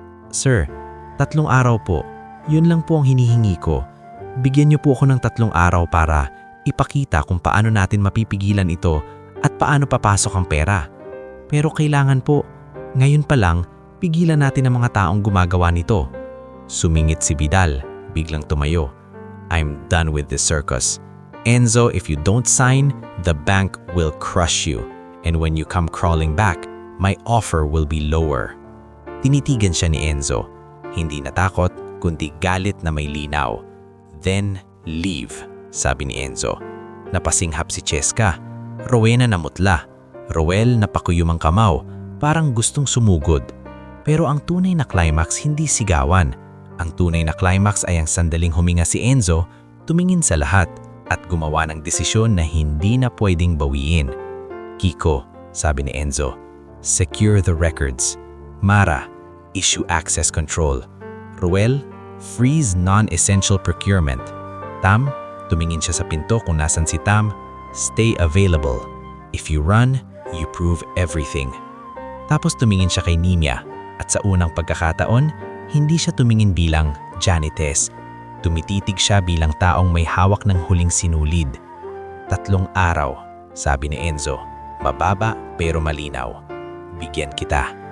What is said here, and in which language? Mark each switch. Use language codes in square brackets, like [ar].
[tl] Sir, 3 araw po. Yun lang po ang hinihingi ko. Bigyan niyo po ako ng 3 araw para ipakita kung paano natin mapipigilan ito at paano papasok ang pera. Pero kailangan po, ngayon pa lang, pigilan natin ang mga taong gumagawa nito. Sumingit si Vidal, biglang tumayo. [en] I'm done with this circus. Enzo, if you don't sign, the bank will crush you. And when you come crawling back, my offer will be lower. [tl] Tinitigan siya ni Enzo. Hindi natakot, kundi galit na may linaw. [en] Then, leave, [tl] sabi ni Enzo. Napasinghap si Cheska. Rowena namutla. Roel napakuyum ang kamao, parang gustong sumugod. Pero ang tunay na climax hindi sigawan. Ang tunay na climax ay ang sandaling huminga si Enzo, tumingin sa lahat at gumawa ng desisyon na hindi na pwedeng bawiin. Kiko, sabi ni Enzo, [en] secure the records. Mara, issue access control. Roel, freeze non-essential procurement. [tl] Tam, tumingin siya sa pinto kung nasan si Tam, [en] stay available. If you run, you prove everything. [tl] Tapos tumingin siya kay Nimia at sa unang pagkakataon, hindi siya tumingin bilang janitress. Tumititig siya bilang taong may hawak ng huling sinulid. 3 araw, sabi ni Enzo. Mababa pero malinaw. Bigyan kita.